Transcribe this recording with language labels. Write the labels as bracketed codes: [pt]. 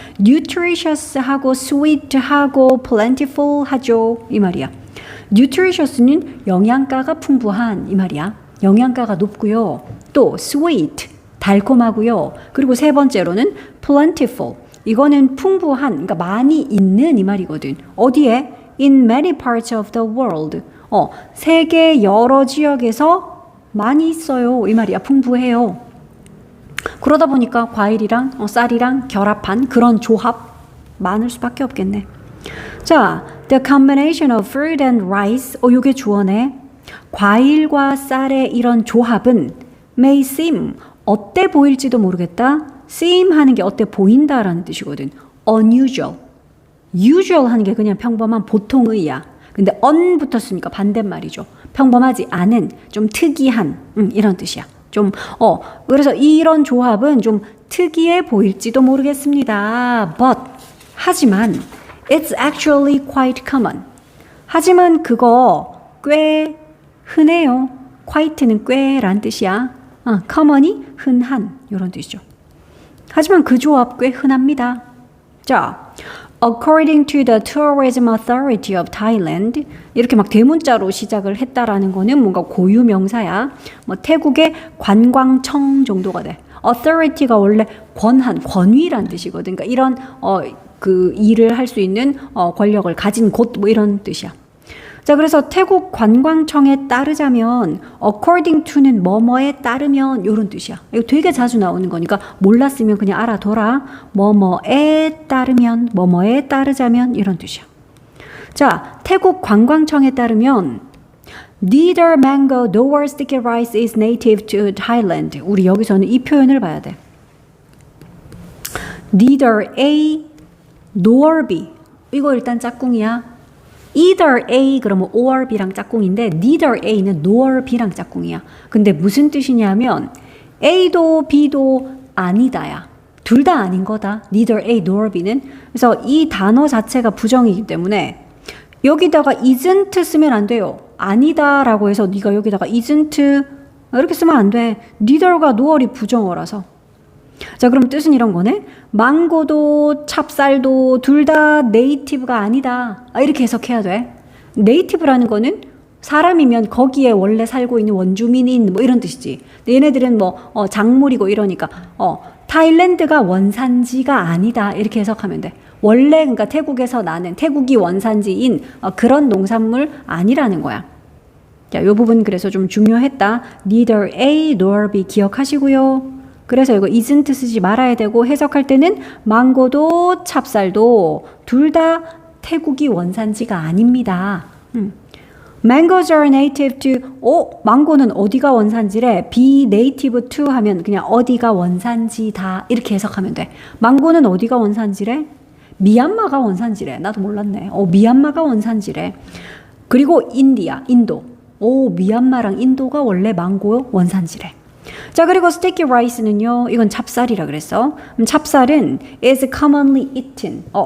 [ko] nutritious하고 sweet하고 plentiful 하죠. 이 말이야. nutritious는 영양가가 풍부한 이 말이야. 영양가가 높고요. 또 sweet 달콤하고요. 그리고 세 번째로는 plentiful. 이거는 풍부한, 그러니까 많이 있는 이 말이거든. 어디에? [en] In many parts of the world. [ko] 세계 여러 지역에서 많이 있어요. 이 말이야. 풍부해요. 그러다 보니까 과일이랑 쌀이랑 결합한 그런 조합 많을 수밖에 없겠네. 자, [en] the combination of fruit and rice. [ko] 요게 주어네. 과일과 쌀의 이런 조합은 [en] may seem. [ko] 어때 보일지도 모르겠다. seem 하는 게 어때 보인다라는 뜻이거든. [en] unusual. [ko] usual 하는 게 그냥 평범한 보통의야. 근데 un 붙었으니까 반대말이죠. 평범하지 않은, 좀 특이한 이런 뜻이야. 그래서 이런 조합은 좀 특이해 보일지도 모르겠습니다. [en] But [ko] 하지만 [en] it's actually quite common. [ko] 하지만 그거 꽤 흔해요. quite는 꽤란 뜻이야. common이 흔한 이런 뜻이죠. 하지만 그 조합 꽤 흔합니다. 자, [en] according to the Tourism Authority of Thailand [ko] 이렇게 막 대문자로 시작을 했다라는 거는 뭔가 고유 명사야. 뭐 태국의 관광청 정도가 돼. authority가 원래 권한, 권위란 뜻이거든. 그러니까 이런 그 일을 할 수 있는 권력을 가진 곳 뭐 이런 뜻이야. 자, 그래서 태국 관광청에 따르자면 according to는 뭐뭐에 따르면 이런 뜻이야. 이거 되게 자주 나오는 거니까 몰랐으면 그냥 알아둬라. 뭐뭐에 따르면, 뭐뭐에 따르자면 이런 뜻이야. 자, 태국 관광청에 따르면 [en] neither mango nor sticky rice is native to Thailand. [ko] 우리 여기서는 이 표현을 봐야 돼. [en] neither A nor B. [ko] 이거 일단 짝꿍이야. either A 그러면 or B랑 짝꿍인데 neither A는 nor B랑 짝꿍이야. 근데 무슨 뜻이냐면 A도 B도 아니다야. 둘 다 아닌 거다. neither A nor B는. 그래서 이 단어 자체가 부정이기 때문에 여기다가 isn't 쓰면 안 돼요. 아니다라고 해서 네가 여기다가 isn't 이렇게 쓰면 안 돼. neither가 noel이 부정어라서. 자, 그럼 뜻은 이런 거네. 망고도 찹쌀도 둘 다 네이티브가 아니다. 이렇게 해석해야 돼. 네이티브라는 거는 사람이면 거기에 원래 살고 있는 원주민인 뭐 이런 뜻이지. 얘네들은 뭐 작물이고 이러니까 타일랜드가 원산지가 아니다. 이렇게 해석하면 돼. 원래 그러니까 태국에서 나는 태국이 원산지인 그런 농산물 아니라는 거야. 자, 이 부분 그래서 좀 중요했다. neither A nor B 기억하시고요. 그래서 이거 isn't 쓰지 말아야 되고 해석할 때는 망고도 찹쌀도 둘 다 태국이 원산지가 아닙니다. [en] Mangoes are native to [ko] 망고는 어디가 원산지래? be native to 하면 그냥 어디가 원산지다 이렇게 해석하면 돼. 망고는 어디가 원산지래? 미얀마가 원산지래. 나도 몰랐네. 미얀마가 원산지래. 그리고 인도. 미얀마랑 인도가 원래 망고 원산지래. 자, 그리고 sticky rice는요. 이건 찹쌀이라 그랬어. 찹쌀은 [en] is commonly eaten.